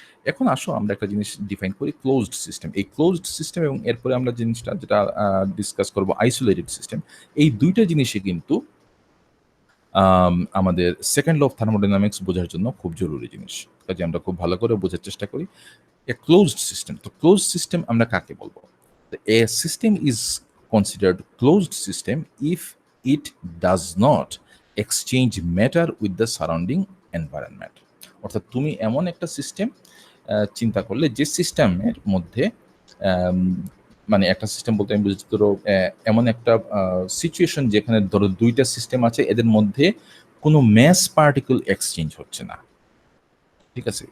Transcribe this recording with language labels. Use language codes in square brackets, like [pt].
[bn] এখন আসো আমরা একটা জিনিস ডিফাইন করি, ক্লোজড সিস্টেম। এই ক্লোজড সিস্টেম এবং এরপরে আমরা জিনিসটা যেটা ডিসকাস করবো আইসোলেটেড সিস্টেম, এই দুইটা জিনিসই কিন্তু আমাদের সেকেন্ড ল অফ থার্মোডাইনামিক্স বোঝার জন্য খুব জরুরি জিনিস। কাজে আমরা খুব ভালো করে বোঝার চেষ্টা করি। এ ক্লোজড সিস্টেম, তো ক্লোজড সিস্টেম আমরা কাকে বলবো? [en] A system is considered closed system if it does not exchange matter with the surrounding environment. [bn] অর্থাৎ তুমি এমন একটা সিস্টেম চিন্তা করলে যে সিস্টেমের মধ্যে মানে একটা সিস্টেম বলতে আমি বুঝছি ধরো এমন একটা সিচুয়েশন যেখানে ধরো দুইটা সিস্টেম আছে, এদের মধ্যে কোনো ম্যাস পার্টিকেল এক্সচেঞ্জ হচ্ছে না। ঠিক আছে?